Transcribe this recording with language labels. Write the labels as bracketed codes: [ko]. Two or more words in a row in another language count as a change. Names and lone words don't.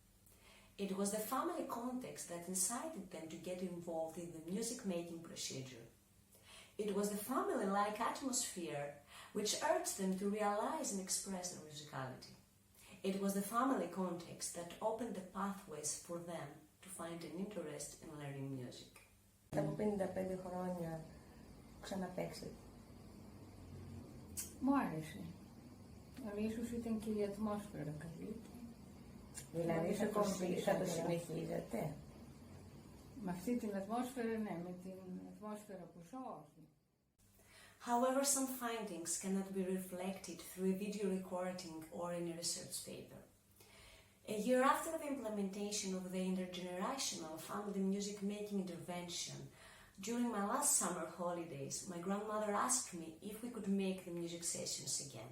[en] It was the family context that incited them to get involved in the music making procedure. It was the family-like atmosphere which urged them to realize and express their musicality. It was the family context that opened the pathways for them to find an interest in learning music. [el] Από 55 χρόνια ξαναπαίξετε. Μου άρεσε. Ίσως ήταν και η ατμόσφαιρα καλύτερη. Δηλαδή θα το συνεχίζετε. Με αυτή την ατμόσφαιρα, ναι, με την ατμόσφαιρα που ζω, όχι. [en] However, some findings cannot be reflected through a video recording or in a research paper. A year after the implementation of the intergenerational family music making intervention, during my last summer holidays, my grandmother asked me if we could make the music sessions again.